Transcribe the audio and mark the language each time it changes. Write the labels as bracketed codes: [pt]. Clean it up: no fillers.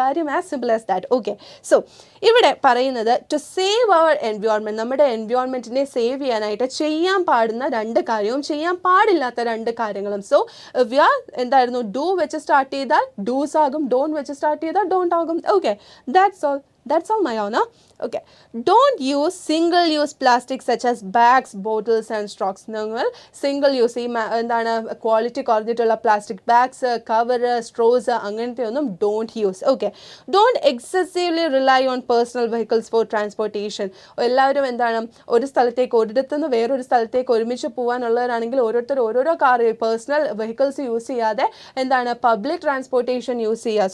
[ml] കാര്യം [en] As simple as that. [ml] Okay, so ഇവിടെ പറയുന്നത് [en] to save our environment, [ml] നമ്മുടെ എൻവയോൺമെൻറ്റിനെ സേവ് ചെയ്യാനായിട്ട് ചെയ്യാൻ പാടുന്ന രണ്ട് കാര്യവും ചെയ്യാൻ പാടില്ലാത്ത രണ്ട് കാര്യങ്ങളും. [en] so we are [ml] എന്തായിരുന്നു, ഡൂ വെച്ച് സ്റ്റാർട്ട് ചെയ്താൽ ഡൂസ് ആകും, don't വെച്ച് സ്റ്റാർട്ട് ചെയ്താൽ don't ആകും. [en] Okay, that's all my honor. Okay, don't use single use plastic such as bags, bottles and straws. [ml] നിങ്ങൾ സിംഗിൾ യൂസ്, ഈ എന്താണ് quality കുറഞ്ഞിട്ടുള്ള plastic bags, cover, Straus അങ്ങനത്തെ ഒന്നും [en] Don't use. Okay, don't excessively rely on personal vehicles for transportation. [ml] എല്ലാവരും എന്താണ് ഒരു സ്ഥലത്തേക്ക്, ഒരിടത്തുനിന്ന് വേറൊരു സ്ഥലത്തേക്ക് ഒരുമിച്ച് പോകാനുള്ളവരാണെങ്കിൽ ഓരോരുത്തർ ഓരോരോ കാർ, പേഴ്സണൽ വെഹിക്കിൾസ് യൂസ് ചെയ്യാതെ എന്താണ് പബ്ലിക് ട്രാൻസ്പോർട്ടേഷൻ യൂസ് ചെയ്യുക.